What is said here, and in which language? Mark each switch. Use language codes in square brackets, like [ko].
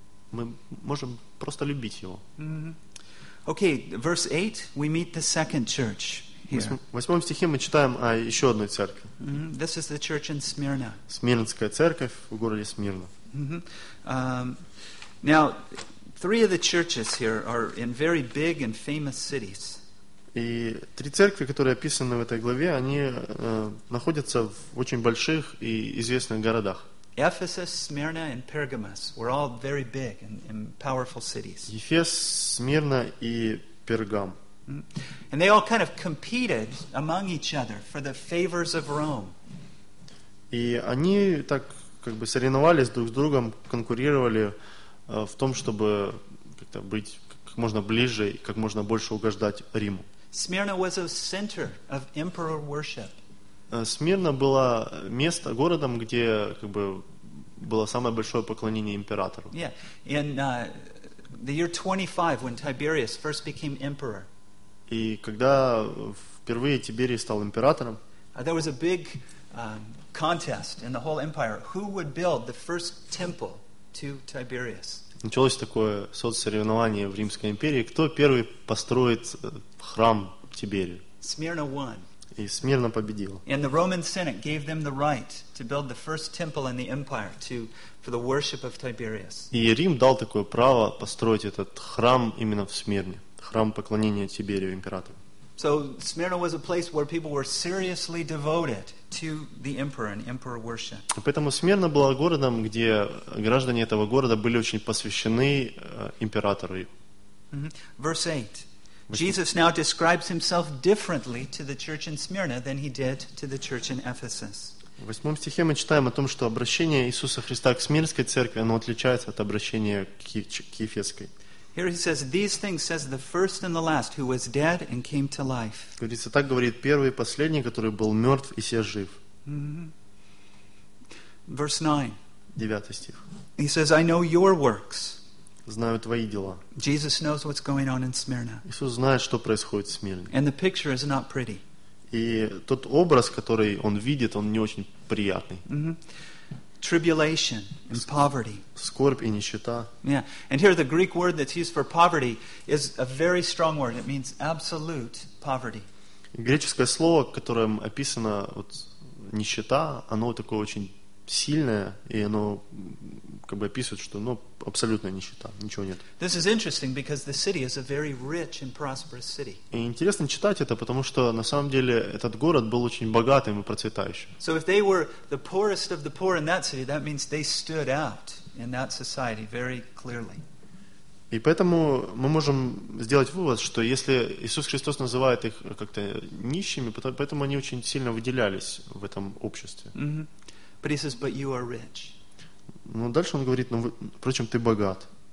[ru] Мы можем просто любить Его. Mm-hmm. [en] Okay, verse 8, we meet the second church here. [ru] В 8 стихе мы читаем о еще одной церкви. [en] Mm-hmm. This is the church in Smyrna. [ru] Смирнская церковь в городе Смирна. Mm-hmm. [en] Now, three of the churches here are in very big and famous cities. [ru] И три церкви, которые описаны в этой главе, они находятся в очень больших и известных городах. [en] Ephesus, Smyrna, and Pergamos were all very big and powerful cities. [ru] Ефес, Смирна и Пергам. [en] And they all kind of competed among each other for the favors of Rome. [ru] И они так как бы соревновались друг с другом, конкурировали в том, чтобы как-то быть как можно ближе и как можно больше угождать Риму. [en] Smyrna was a center of emperor worship. [ru] Смирна была место, городом, где как бы было самое большое поклонение императору. [en] Yeah, in the year 25, when Tiberius first became emperor. [ru] И когда впервые Тиберий стал императором, [en] there was a big contest in the whole empire who would build the first temple to Tiberius. [ru] Началось такое соцсоревнование в Римской империи, кто первый построит храм Тиберию. [en] Smyrna won. [ru] И Смирна победила. [en] And the Roman Senate gave them the right to build the first temple in the empire to for the worship of Tiberius. [ru] И Рим дал такое право построить этот храм именно в Смирне, храм поклонения Тиберию императору. [en] So Smyrna was a place where people were seriously devoted to the emperor and emperor worship. [ru] Поэтому Смирна была городом, где граждане этого города были очень посвящены императору. [en] Verse 8. Jesus now describes himself differently to the church in Smyrna than he did to the church in Ephesus. [ru] В 8 стихе мы читаем о том, что обращение Иисуса Христа к Смирнской церкви, оно отличается от обращения к Ефесской. [en] Here he says, "These things says the first and the last, who was dead and came to life." [ru] Говорится, так говорит первый и последний, который был мертв и сей жив. [en] Verse 9. [ru] 9 стих. [en] He says, "I know your works." [ru] Знаю твои дела. [en] Jesus knows what's going on in Smyrna. [ru] Иисус знает, что происходит в Смирне. [en] And the picture is not pretty. [ru] И тот образ, который он видит, он не очень приятный. [en] Mm-hmm. Tribulation and poverty. [ru] Скорбь и нищета. [en] Yeah, and here the Greek word that's used for poverty is a very strong word. It means absolute poverty. [ru] Греческое слово, которым описано вот нищета, оно такое очень сильное, и оно как бы описывает, что ну абсолютная нищета, ничего нет. [en] This is interesting because the city is a very rich and prosperous city. [ru] И интересно читать это, потому что на самом деле этот город был очень богатым и процветающим. [en] So if they were the poorest of the poor in that city, that means they stood out in that society very clearly. [ru] И поэтому мы можем сделать вывод, что если Иисус Христос называет их как-то нищими, поэтому они очень сильно выделялись в этом обществе. [en] Mm-hmm. But he says, but you are rich. [ru] Но дальше он говорит, ну, впрочем, ты богат.